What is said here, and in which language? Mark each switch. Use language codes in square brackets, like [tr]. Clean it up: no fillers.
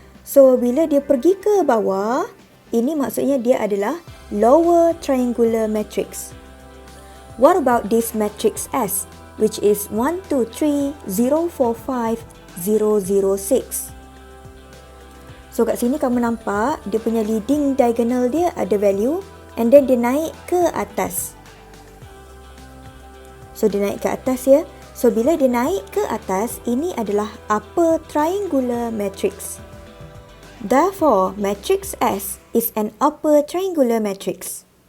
[ms] So bila dia pergi ke bawah, ini maksudnya dia adalah lower triangular matrix. [en] What about this matrix S, which is 1, 2, 3, 0, 4, 5, 0, 0, 6. [ms] So kat sini kamu nampak dia punya leading diagonal dia ada [en] value and then [ms] dia naik ke atas. So dia naik ke atas ya. So bila dia naik ke atas, ini adalah upper triangular matrix. [en] Therefore, matrix S is an upper triangular matrix.